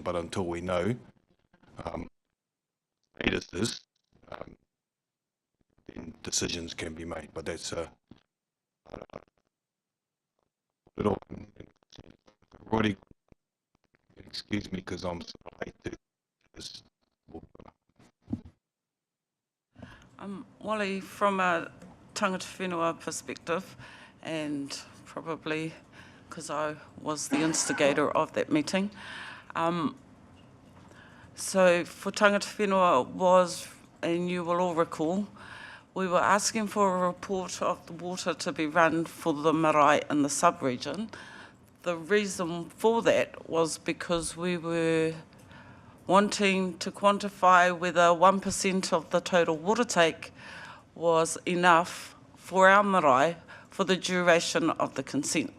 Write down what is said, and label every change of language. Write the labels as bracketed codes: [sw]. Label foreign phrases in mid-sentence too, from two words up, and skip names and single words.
[en] But until we know statuses, then decisions can be made. But that's already. Excuse me, because I'm so late to this. Wally, from a [mi] tangata whenua [en] perspective, and probably because I was the instigator of that meeting, so for [mi] tangata whenua [en] was, and you will all recall, we were asking for a report of the water to be run for the marae in the sub-region. the reason for that was because we were wanting to quantify whether 1% of the total water take was enough for our marae for the duration of the consent.